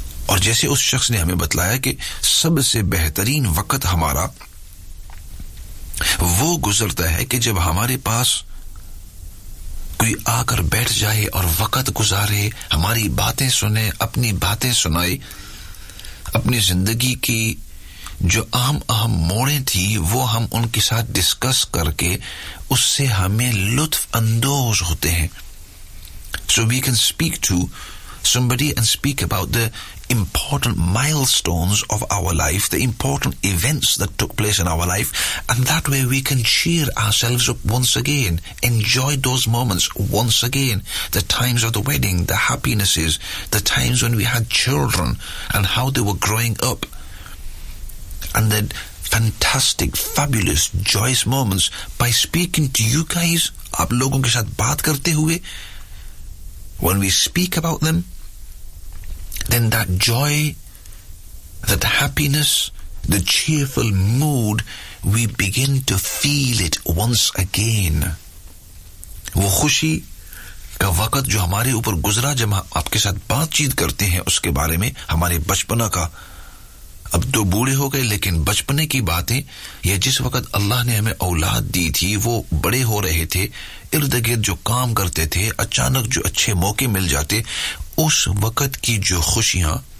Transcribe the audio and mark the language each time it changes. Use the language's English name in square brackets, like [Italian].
[Hindi] और जैसे उस शख्स ने हमें बतलाया कि सबसे बेहतरीन वक्त हमारा वो गुजरता है कि जब हमारे पास कोई आकर बैठ जाए और वक्त गुजारे, हमारी बातें सुने, अपनी बातें सुनाए, अपनी जिंदगी की जो अहम अहम मोड़े थी वो हम उनके साथ डिस्कस करके उससे हमें लुत्फ अंदोज होते हैं. [English] So we can speak to somebody and speak about the important milestones of our life, the important events that took place in our life, and that way we can cheer ourselves up once again, enjoy those moments once again, the times of the wedding, the happinesses, the times when we had children and how they were growing up, and the fantastic, fabulous, joyous moments. By speaking to you guys, [Hindi] aap logon ke saath baat karte hue, [English] when we speak about them, then that joy, that happiness, the cheerful mood, we begin to feel it once again. [Hindi] वो खुशी का वक्त जो हमारे ऊपर गुजरा जब हम आपके साथ बातचीत करते हैं उसके बारे में, हमारे बचपना का, अब दो बूढ़े हो गए लेकिन बचपने की बातें, या जिस वक्त अल्लाह ने हमें औलाद दी थी, वो बड़े हो रहे थे, इर्द गिर्द जो काम करते थे, अचानक जो अच्छे मौके मिल जाते, उस वक्त की जो खुशियां